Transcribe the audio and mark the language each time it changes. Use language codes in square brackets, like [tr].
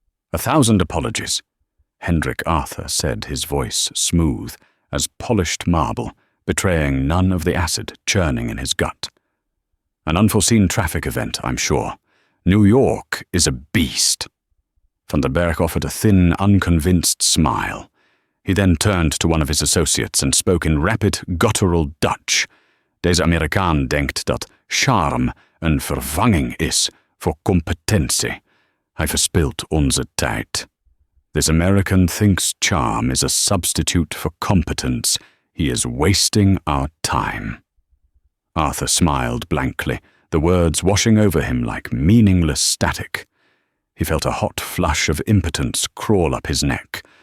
[en] 1,000 apologies, Hendrik Arthur said, his voice smooth as polished marble, betraying none of the acid churning in his gut. An unforeseen traffic event, I'm sure. New York is a beast." Van den Berg offered a thin, unconvinced smile. He then turned to one of his associates and spoke in rapid, guttural Dutch. [nl] Deze Amerikaan denkt dat charme een vervanging is voor competentie. Hij verspilt onze tijd. [en] This American thinks charm is a substitute for competence. He is wasting our time. Arthur smiled blankly, the words washing over him like meaningless static. He felt a hot flush of impotence crawl up his neck.